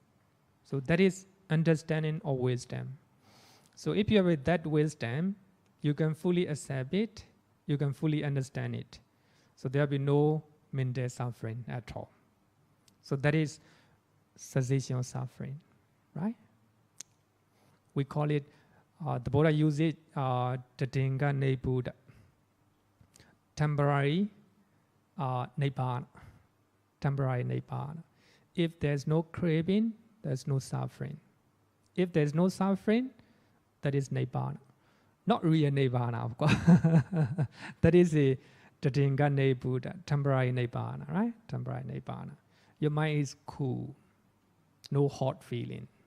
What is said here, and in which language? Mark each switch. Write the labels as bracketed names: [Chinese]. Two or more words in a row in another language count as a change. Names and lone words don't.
[English] So that is understanding or wisdom. So if you have with that wisdom, you can fully accept it, you can fully understand it. So there will be no mental suffering at all. So that is cessation of suffering, right? We call it, the Buddha uses it, [Pali] taṇhā nibbūda, temporary nibbana. [English] Temporary nibbana. If there's no craving, there's no suffering. If there's no suffering, that is nibbana. Not real nibbana, of course. That is a [Pali] taṇhā nibbūda, [English] temporary nibbana, right? Temporary nibbana. Your mind is cool, no hot feeling.